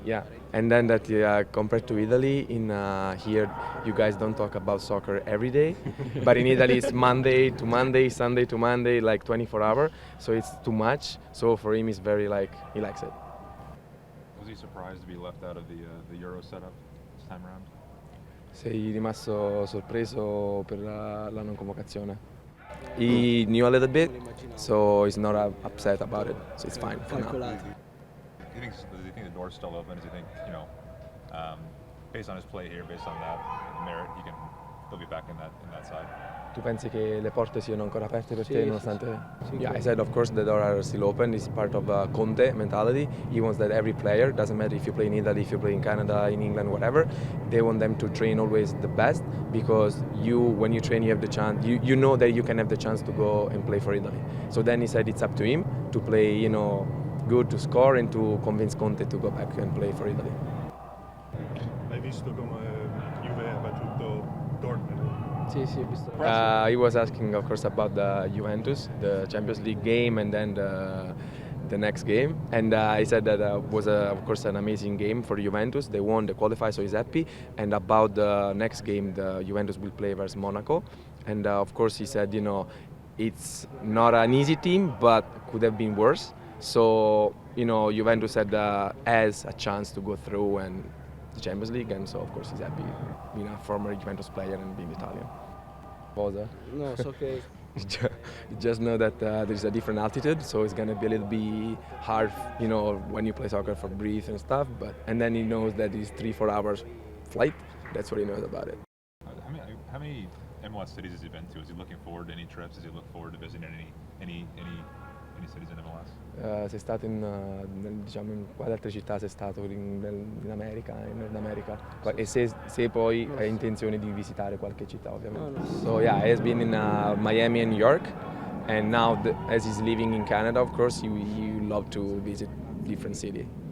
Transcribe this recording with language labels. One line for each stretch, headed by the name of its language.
English: Yeah, and then that compared to Italy, in here you guys don't talk about soccer every day, but in Italy it's Monday to Monday, Sunday to Monday, like 24 hours, so it's too much. So for him, it's very he likes it. Was he surprised to be left out of the Euro setup this time around?
Italian: Sei rimasto sorpreso per la non convocazione?
English: He knew a little bit, so he's not upset about it, so it's fine for now.
Italian: Calcolato.
English: Does he think the door's still open? Does he think, based on his play here, based on that merit, he'll be back in that side?
Italian: Tu pensi che le porte siano ancora aperte per Sì, te sì, nonostante... sì.
English: Yeah, I said of course the doors are still open. It's part of Conte mentality. He wants that every player, doesn't matter if you play in Italy, if you play in Canada, in England, whatever, they want them to train always the best, because when you train you have the chance, you know that you can have the chance to go and play for Italy. So then he said it's up to him to play good, to score, and to convince Conte to go back and play for Italy.
Italian: Hai visto come Juve ha battuto Dortmund? Sì, ho visto.
English: He was asking, of course, about the Juventus, the Champions League game, and then the next game. And he said that was, of course, an amazing game for Juventus. They won, they qualified, so he's happy. And about the next game, the Juventus will play versus Monaco. And of course, he said, it's not an easy team, but could have been worse. So Juventus has a chance to go through and the Champions League, and so of course he's happy being a former Juventus player and being Italian.
Italian: Cosa? No, so che
English: You just know that there's a different altitude, so it's gonna be a little bit hard, when you play soccer for breathe and stuff. And then he knows that it's 3-4 hours flight. That's what he knows about it. How many MLS cities has he been to? Is he looking forward to any trips? Does he look forward to visiting any cities in MLS?
Italian: Sei stato in quali altre città sei stato in America, in Nord America? E se poi hai intenzione di visitare qualche città, ovviamente. No.
English: So yeah, he has been in Miami and New York, and now as he's living in Canada, of course, he love to visit different city.